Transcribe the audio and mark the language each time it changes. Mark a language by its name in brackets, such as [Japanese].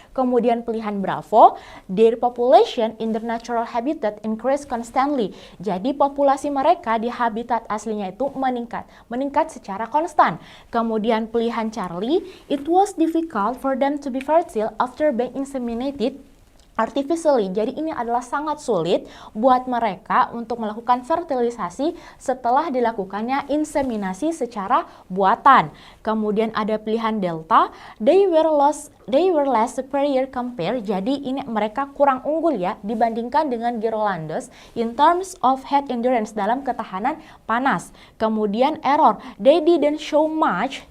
[Indonesian] Kemudian pilihan [English] bravo, their population in their natural habitat increase constantly. [Indonesian] Jadi populasi mereka di habitat aslinya itu meningkat secara konstan. Kemudian pilihan [English] Charlie, it was difficult for them to be fertile after being inseminated artificially. [Indonesian] Jadi ini adalah sangat sulit buat mereka untuk melakukan fertilisasi setelah dilakukannya inseminasi secara buatan. Kemudian ada pilihan delta, [English] they were less superior compare. [Indonesian] Jadi ini mereka kurang unggul ya dibandingkan dengan Gyrolandos [English] in terms of heat endurance, [Indonesian] dalam ketahanan panas. [English] Kemudian error, they didn't show much.